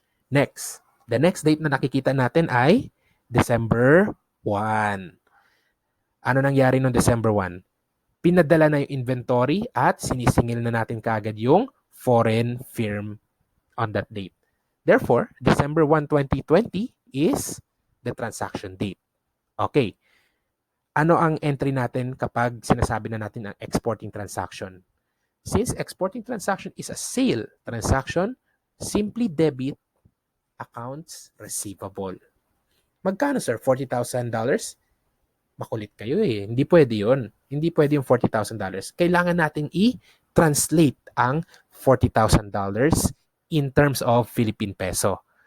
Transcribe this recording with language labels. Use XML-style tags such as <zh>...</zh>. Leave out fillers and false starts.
<en>Next, the next date</en> <tl>na nakikita natin ay</tl> <en>December 1.</en> <tl>Ano nangyari noong December 1? Pinadala na yung inventory at sinisingil na natin kaagad yung foreign firm on that date.</tl> <en>Therefore, December 1, 2020 is the transaction date. Okay.</en> <tl>Ano ang entry natin kapag sinasabi na natin ang exporting transaction?</tl> <en>Since exporting transaction is a sale transaction, simply debit accounts receivable.</en> <tl>Magkano, sir? $40,000? Makulit kayo eh. Hindi pwede yun. Hindi pwede yung $40,000. Kailangan natin i-translate ang $40,000</tl> <en>in terms of Philippine peso.</en>